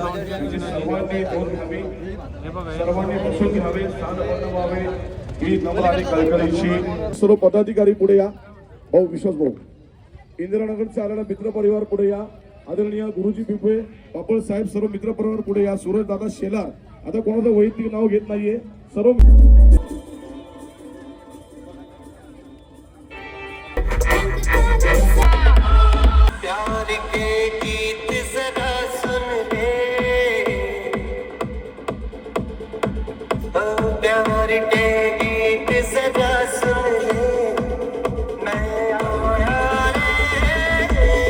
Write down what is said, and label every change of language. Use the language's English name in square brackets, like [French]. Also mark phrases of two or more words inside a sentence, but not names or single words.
[Marathi] सर्वांनी नोंद घ्यावी, सर्वांनी बसून घ्यावे, स्थान व्हावे ही नम्र आणि कळकळीची. सर्व पदाधिकारी पुढे या. भाऊ विश्वास भाऊ, इंदिरानगरचा आलेला मित्र परिवार पुढे या. आदरणीय गुरुजी पिपे पापळ साहेब, सर्व मित्र परिवार पुढे या. सूरज दादा शेलार, आता कोणाचं वैयक्तिक नाव घेत नाहीये. सर्व [Hindi] प्यार के गीत जरा सुन ले, प्यार के गीत जरा सुन ले, मैं आया रे।